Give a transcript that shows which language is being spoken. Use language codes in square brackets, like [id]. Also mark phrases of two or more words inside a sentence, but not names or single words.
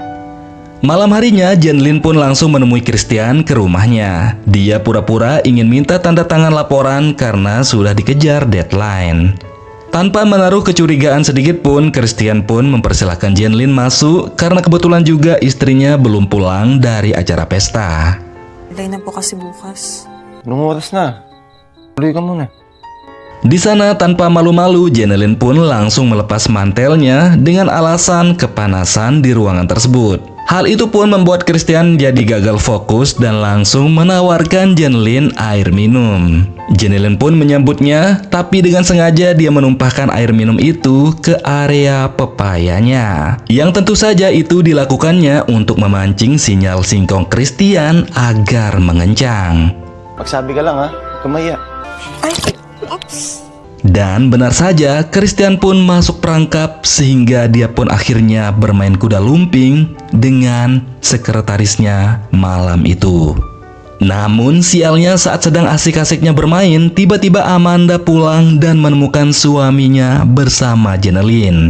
[id] Malam harinya, Jenelyn pun langsung menemui Christian ke rumahnya. Dia pura-pura ingin minta tanda tangan laporan karena sudah dikejar deadline. Tanpa menaruh kecurigaan sedikit pun, Christian pun mempersilahkan Jenelyn masuk karena kebetulan juga istrinya belum pulang dari acara pesta. [tl] Day na po kasi bukas. Anong oras na? Tuloy ka muna. [id] Di sana tanpa malu-malu, Jenelin pun langsung melepas mantelnya dengan alasan kepanasan di ruangan tersebut. Hal itu pun membuat Christian jadi gagal fokus dan langsung menawarkan Jenelin air minum. Jenelin pun menyambutnya, tapi dengan sengaja dia menumpahkan air minum itu ke area pepayanya. Yang tentu saja itu dilakukannya untuk memancing sinyal singkong Christian agar mengencang. [tl] Magsabi ka lang ha, kumaya. Ay, oops. [id] Dan benar saja, Christian pun masuk perangkap sehingga dia pun akhirnya bermain kuda lumping dengan sekretarisnya malam itu. Namun sialnya saat sedang asik-asiknya bermain, tiba-tiba Amanda pulang dan menemukan suaminya bersama Jenelin.